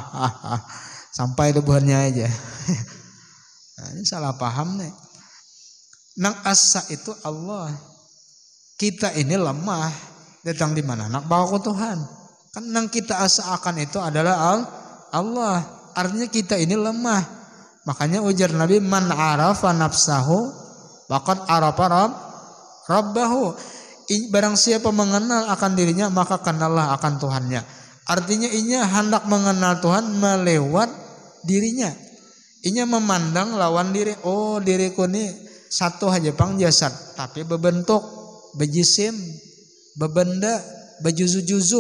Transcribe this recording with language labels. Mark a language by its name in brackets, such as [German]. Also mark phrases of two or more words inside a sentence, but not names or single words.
[Banjar] Sampai debuhannya aja. Nah, ini salah paham nih. Nang asa itu Allah. Kita ini lemah. Datang di mana? Nak bawa ke Tuhan. Kan nang kita asa akan itu adalah Allah. Artinya kita ini lemah. Makanya ujar Nabi, [Arabic] من عرف نفسه فقد عرف ربه. [Banjar] Barang siapa mengenal akan dirinya, maka kenallah akan Tuhannya. Artinya inya hendak mengenal Tuhan melewat dirinya. Inya memandang lawan diri. Oh diriku ini satu aja pang jasad, tapi berbentuk, bejisim, bebenda, bejuzu-juzu.